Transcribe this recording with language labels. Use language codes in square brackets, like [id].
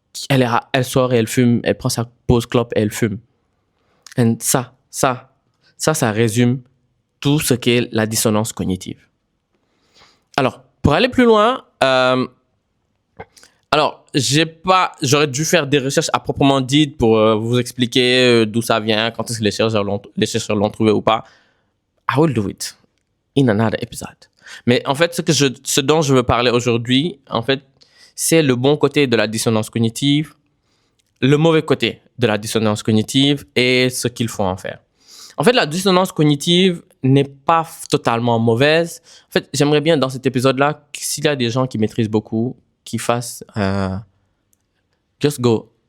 [fr] Elle sort et elle fume, elle prend sa pause clope et elle fume. Et ça résume tout ce qu'est la dissonance cognitive. Alors, pour aller plus loin, j'aurais dû faire des recherches à proprement dites pour vous expliquer d'où ça vient, quand est-ce que les chercheurs l'ont trouvé ou pas. [en] I will do it in another episode. [fr] Mais en fait, ce dont je veux parler aujourd'hui, en fait, c'est le bon côté de la dissonance cognitive, le mauvais côté de la dissonance cognitive et ce qu'il faut en faire. En fait, la dissonance cognitive n'est pas totalement mauvaise. En fait, j'aimerais bien dans cet épisode-là, s'il y a des gens qui maîtrisent beaucoup, qui fassent [en] just go.